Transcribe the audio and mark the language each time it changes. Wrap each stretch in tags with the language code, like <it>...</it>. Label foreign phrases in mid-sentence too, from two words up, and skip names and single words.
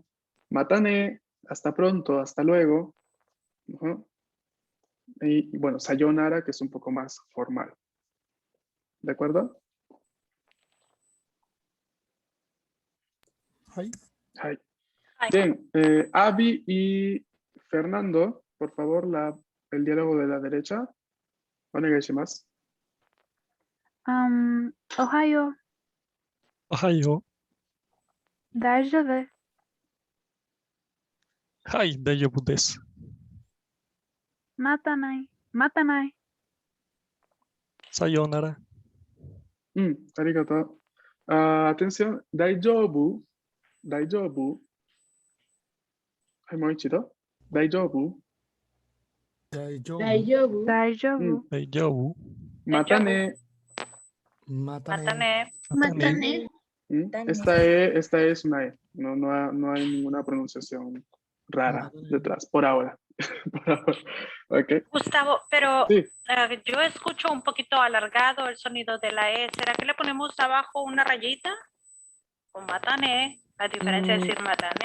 <es>Matane, hasta pronto, hasta luego. Y bueno, sayonara, que es un poco más formal. ¿De acuerdo? Hi. Hi. Bien, Abby y Fernando, por favor, el diálogo de la derecha.</es> <ja>Onegaishimasu. Ohayo, おはよ大丈夫。う。はい、大丈夫です。またない。またない。さようなら。 Arigato.</ja> <es>Atención, daijoubu.</es> <ja>大丈夫。もう一度。大丈夫. Daijoubu. Daijoubu. Daijoubu. Daijoubu. Matane. Matane. Matane.</ja> <es>Esta es una E. No hay ninguna pronunciación rara</es> <ja>Matane.</ja> <es>detrás, por ahora. Por ahora. Ok. Gustavo, pero Sí. yo escucho un poquito alargado el sonido de la E. ¿Será que le ponemos abajo una rayita? O matané, a diferencia de decir matané.</es>